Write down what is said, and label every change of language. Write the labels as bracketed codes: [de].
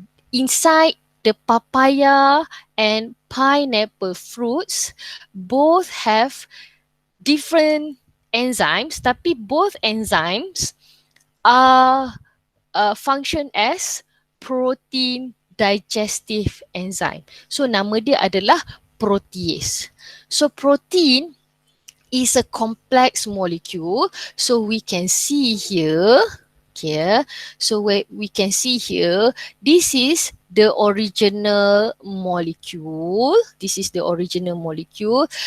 [en] Inside the papaya and pineapple fruits both have different enzymes, [ms] tapi [en] both enzymes are function as protein digestive enzyme. [ms] So nama dia adalah protease. [en] So protein is a complex molecule. So we can see here, okay, so we can see here, this is the original molecule. This is the original molecule.